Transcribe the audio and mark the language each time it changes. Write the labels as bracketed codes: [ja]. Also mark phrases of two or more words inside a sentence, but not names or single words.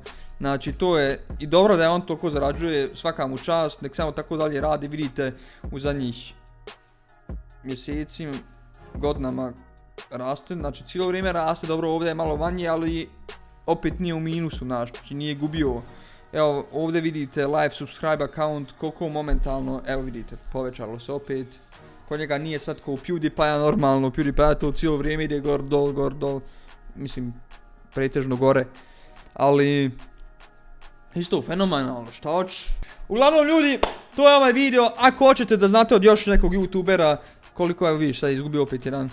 [bs] Znači to je i dobro da je on toliko zarađuje, svaka mu čast, nek samo tako dalje radi, vidite u zadnjih mjesecima, godinama raste, znači cijelo vrijeme raste, dobro ovdje je malo manje, ali opet nije u minusu naš, znači nije gubio. Evo ovdje vidite [en] live subscribe account, [bs] koliko momentalno, evo vidite, povećalo se opet. Kod njega nije sad kao PewDiePie normalno, PewDiePie to cijelo vrijeme ide gor dol, mislim pretežno gore. Ali isto fenomenalno, šta hoć. Uglavnom ljudi, to je ovaj video, ako hoćete da znate od još nekog youtubera, koliko, evo vidiš sad izgubio opet jedan.